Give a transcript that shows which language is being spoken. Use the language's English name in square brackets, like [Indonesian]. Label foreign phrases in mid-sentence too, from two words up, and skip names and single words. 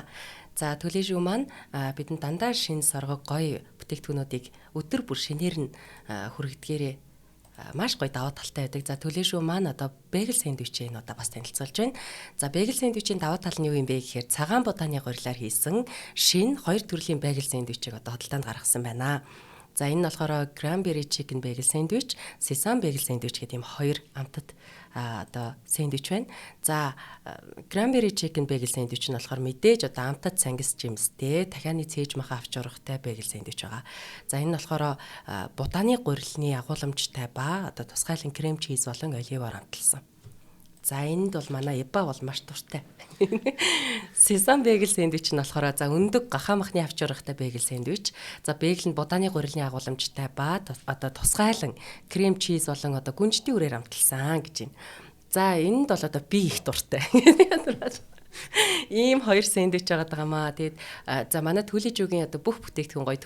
[Mongolian] За Төлөөшүү маань бидэнд дандаа шинэ соргог гоё бүтээгдэхүүнүүдийг өдөр бүр шинээр нь хүргэдгээрээ маш гоё даваа талтай байдаг. За Төлөөшүү маань бэгэл сэндвичийг бас танилцуулж байна. За бэгэл сэндвичийн даваа тал нь юу юм бэ гэхээр цагаан будааны гурилаар хийсэн шинэ хоёр төрлийн бэгэл сэндвичийг худалдаанд гаргасан байна. За энэ нь болохоор [English] cranberry chicken bagel sandwich, sesame bagel sandwich [Mongolian] гэдэг ийм хоёр амтад сэндвич байна. За [English] cranberry chicken bagel sandwich [Mongolian] нь болохоор мэдээж амтад сангис жимстэй, дахианы цээж маха авч урахтай [English] bagel sandwich [Mongolian] байгаа. За энэ нь болохоор будааны гурилны агуулмжтай ба тусгайлан [English] cream cheese [Mongolian] болон оливоор амталсан. За энд бол манай Эба бол маш дуртай. [English] Sesame bagel [Mongolian] сэндвич нь болохоор өндөг гахаа махны авч урахтай bagel сэндвич. За bagel нь будааны гурилны агуулмжтай ба тусгайлан [English] cream cheese [Mongolian] болон гүнжтийн үрээр амталсан гэж байна. За энд бол би их дуртай. Ийм хоёр сэндвич байгаа маа. Тэгээд за манай Төлөөжүүгийн бүх бүтээгдэхүүн гоё.